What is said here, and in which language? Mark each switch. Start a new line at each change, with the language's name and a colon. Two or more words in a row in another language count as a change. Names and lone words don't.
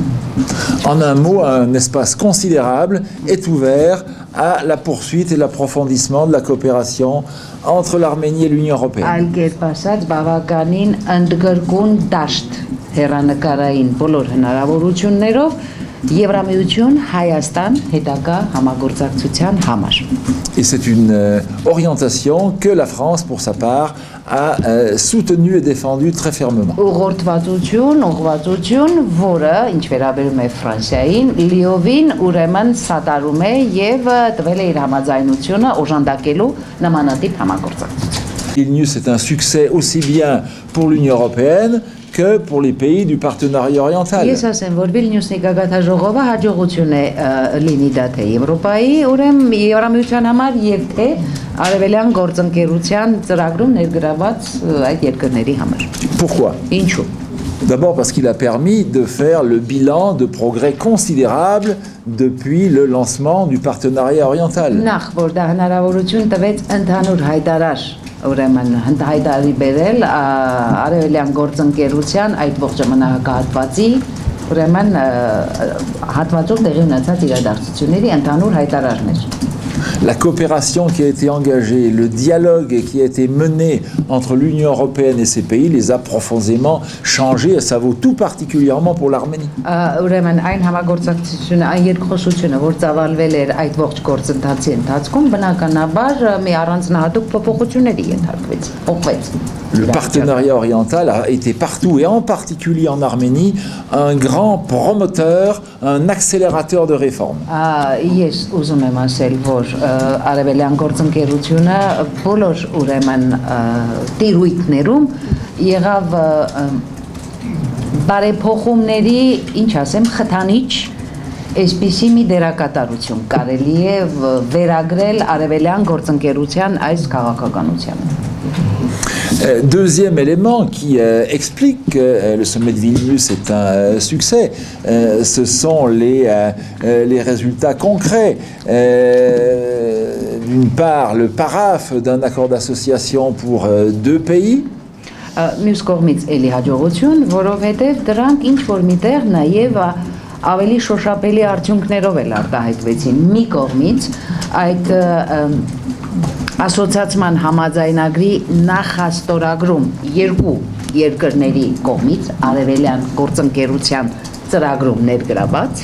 French: En un mot, un espace considérable est ouvert à la poursuite et l'approfondissement de la coopération entre l'Arménie et l'Union européenne.
Armenian: Այլ կերպ ասած, բավականին ընդգրկուն դաշտ հերանեկարային բոլոր հնարավորություններով Եվրամիություն Հայաստան հետագա համագործակցության համար.
French: Et c'est une orientation que la France, pour sa part, a soutenue et défendue très fermement.
Armenian: Ուղղորդվածություն, որը ինչ վերաբերում է Ֆրանսիային, լիովին ուրեմն սատարում է եւ տվել է իր համաձայնությունը օժանդակելու նմանատիպ համագործակցություն.
French: Vilnius est un succès aussi bien pour l'Union européenne que pour les pays du partenariat oriental.
Armenian: Ես ասեմ, որ Վիլնյուսի գագաթաժողովը հաջողություն է լինի դա թե Եվրոպայի, ուրեմն Եվրամիության համար եւ թե արևելյան գործընկերության ծրագրում ներգրաված այդ երկրների համար.
French: Pourquoi?
Armenian: Ինչու?
French: D'abord parce qu'il a permis de faire le bilan de progrès considérables depuis le lancement du partenariat oriental.
Armenian: Նախ որ դա հնարավորություն տվեց ընդհանուր հայտարար ուրեմն հայտարարի բերել արևելյան գործընկերության այդ ողջ ժամանակահատվածի ուրեմն հատվածով տեղի ունեցած իրադարձությունների ընդհանուր հայտարարներ.
French: La coopération qui a été engagée, le dialogue qui a été mené entre l'Union européenne et ces pays les a profondément changés et ça vaut tout particulièrement pour l'Arménie.
Armenian: Ուրեմն այն համագործակցությունը, այն երկխոսությունը, որ ծավալվել էր այդ ողջ գործընթացի ընթացքում, բնականաբար մի առանձնահատուկ փոփոխությունների ենթարկվեց.
French: Le partenariat oriental a été partout et en particulier en Arménie un grand promoteur, un accélérateur de réformes.
Armenian: Ես ուզում եմ ասել, որ արևելյան գործընկերությունը բոլոր ուրեմն տիրույթներում եղավ բարեփոխումների, ինչ ասեմ, խթանիչ այսպիսի մի դերակատարություն կարելի է վերագրել արևելյան գործընկերության այս քաղաքականությանը.
French: Deuxième élément qui explique que le sommet de Vilnius est un succès, ce sont les résultats concrets. D'une part, le paraphe d'un accord d'association pour deux pays.
Armenian: Մյուս կողմից էլի հաջողություն, որովհետև դրանք ինչ որ միտեղ նաև ավելի շոշափելի արդյունքներով էլ արտահայտվեցին. Մի կողմից այդ ասոցիացիան համաձայնագրի նախաստորագրում երկու երկրների կողմից արևելյան գործընկերության ծրագրում ներգրաված